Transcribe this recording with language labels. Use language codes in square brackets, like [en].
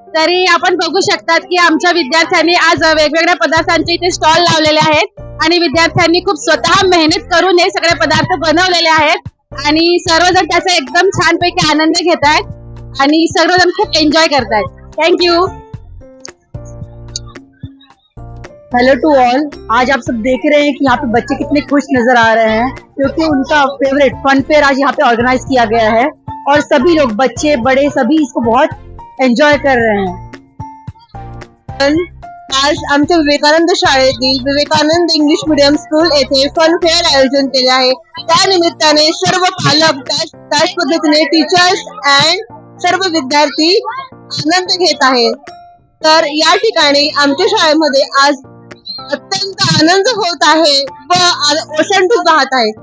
[mr] तरी आपण बघू शकतात की आमच्या विद्यार्थ्यांनी आज वेगवेगळ्या पदार्थांचे इथे स्टॉल लावलेले आहेत आणि विद्यार्थ्यांनी खूप स्वतः मेहनत करून हे सगळे पदार्थ बनवलेले आहेत आणि सर्वजण त्याचा एकदम छानपैकी आनंद घेत आहेत आणि सर्वजण खूप एंजॉय करतायत। [en] Thank you. Hello to all, [hi] आज आप सब देख रहे हैं कि यहाँ पे बच्चे कितने खुश नजर आ रहे हैं क्योंकि उनका फेवरेट फन फेयर आज यहाँ पे ऑर्गेनाइज किया गया है और सभी लोग, बच्चे बड़े, सभी इसको बहुत एंजॉय कर रहे हैं। [mr] आज आमच्या विवेकानंद शाळेतील विवेकानंद इंग्लिश मीडियम स्कूल येथे फन फेअर आयोजन केले आहे। त्या निमित्ताने सर्व पालक, त्याच पद्धतीने टीचर्स अँड सर्व विद्यार्थी आनंद घेत आहेत। तर या ठिकाणी आमच्या शाळेमध्ये आज अत्यंत आनंद होत आहे व ओसंडून वाहत आहे।